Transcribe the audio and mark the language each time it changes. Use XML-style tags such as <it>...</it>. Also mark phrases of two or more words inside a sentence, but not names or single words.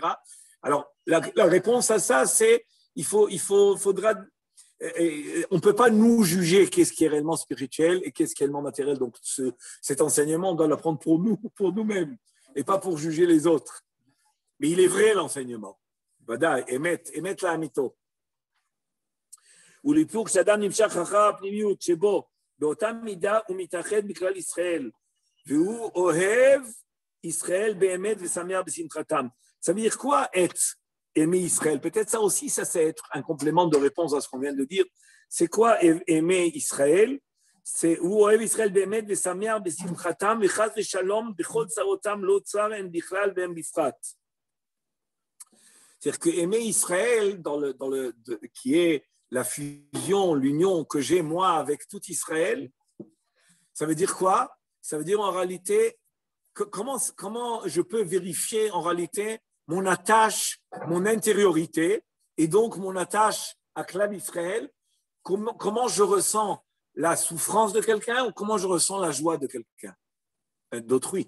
<fr>Alors, la réponse à ça, c'est faudra. On ne peut pas nous juger qu'est-ce qui est réellement spirituel et qu'est-ce qui est réellement matériel. Donc, cet enseignement, on doit l'apprendre pour nous-mêmes, et pas pour juger les autres. Mais il est vrai, l'enseignement.</fr> <he>ודע, אמת לאמיתו. ולהיפוך שאדם נמשך אחר הפנימיות שבו באותה מידה הוא מתאחד בכלל ישראל והוא אוהב ישראל באמת ושמח בשמחתם.</he> <fr>Ça veut dire quoi être aimer Israël? Peut-être ça aussi, ça c'est être un complément de réponse à ce qu'on vient de dire. C'est quoi aimer Israël? C'est</fr> <he>הוא אוהב ישראל באמת ושמח בשמחתם וחס ושלום בכל צרותם לא צר הם בכלל והם בפרט.</he> <fr>C'est-à-dire que aimer Israël qui est la fusion, l'union que j'ai moi avec tout Israël, ça veut dire quoi? Ça veut dire en réalité, comment je peux vérifier en réalité mon attache, mon intériorité, et donc mon attache à</fr> <he>כלל ישראל,</he> <fr>comment je ressens la souffrance de quelqu'un ou comment je ressens la joie de quelqu'un, d'autrui.</fr>